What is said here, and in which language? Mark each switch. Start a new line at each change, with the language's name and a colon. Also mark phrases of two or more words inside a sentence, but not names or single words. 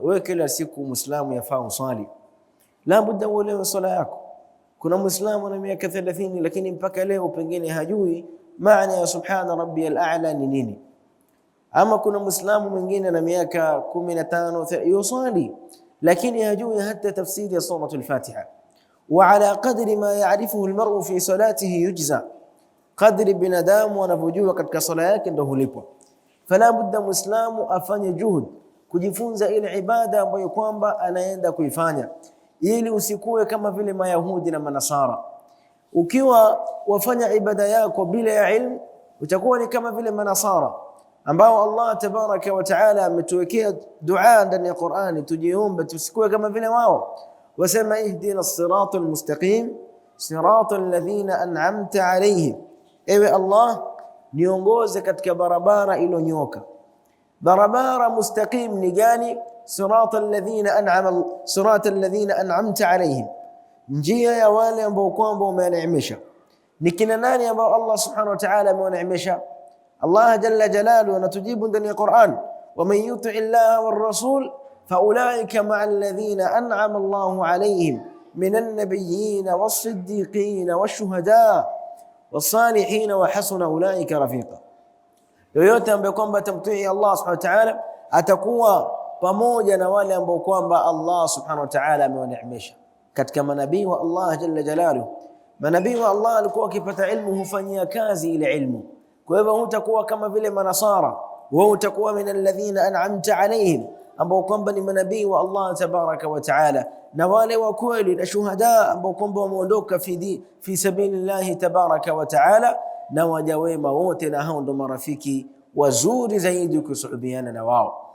Swahili: Wewe kila siku Muislamu yafaa usali,
Arabic: لا بد
Swahili: uelewe swala yako. Kuna Muislamu na miaka 30 lakini mpaka leo pengine hajui maana ya
Arabic: سبحان ربي الأعلى
Swahili: ni nini. Ama kuna Muislamu mwingine na miaka 15 yusali lakini hajui hata tafsiri ya suratul Fatiha.
Arabic: وعلى قدر ما يعرفه المرء في صلاته يجزى,
Swahili: qadri binadamu anavyojua katika sala yake ndio hulipwa.
Arabic: فلا بد
Swahili: Muislamu afanye juhud kujifunza ile ibada ambayo kwamba anaenda kuifanya, ili usikuwe kama vile Mayahudi na Manasara. Ukiwa wafanya ibada yako bila ya ilmu, utakuwa ni kama vile Manasara ambao
Arabic: الله تبارك وتعالى
Swahili: ametuwekea dua ndani ya Qur'ani tujiombe tusikuwe kama vile wao.
Arabic: Wasema اهدنا الصراط المستقيم صراط الذين أنعمت عليهم,
Swahili: ewe Allah niongoze katika barabara iliyonyoka. Barabara mustaqim ni gani?
Arabic: صراط الذين أنعمت عليهم,
Swahili: njia ya wale ambao kwamba umewaneemesha. Ni kina nani ambao
Arabic: الله سبحانه وتعالى
Swahili: amewaneemesha?
Arabic: الله جل جلاله
Swahili: anatujibu ndani ya Qur'an,
Arabic: ومن يطع الله والرسول فأولئك مع الذين أنعم الله عليهم من النبيين والصديقين والشهداء والصالحين وحسن أولئك رفيقا.
Swahili: Yoyote ambaye kwamba atamtii
Arabic: الله سبحانه وتعالى
Swahili: atakuwa pamoja na wale ambao kwamba
Arabic: الله سبحانه وتعالى
Swahili: amewaneemesha katika manabii wa
Arabic: الله جل جلاله.
Swahili: Manabii wa Allah walikuwa wakipata ilmu hufanyia kazi ile ilmu. Kwa hivyo hutakuwa kama vile Manasara, wewe utakuwa
Arabic: من الذين أنعمت عليهم,
Swahili: ambao kwamba ni manabii wa
Arabic: الله تبارك وتعالى,
Swahili: na wale wa kweli na shuhada ambao kwamba wameondoka
Arabic: في سبيل الله تبارك وتعالى,
Swahili: na waja wema wote, na hao ndo marafiki wazuri zaidi kusuhubiana na wao.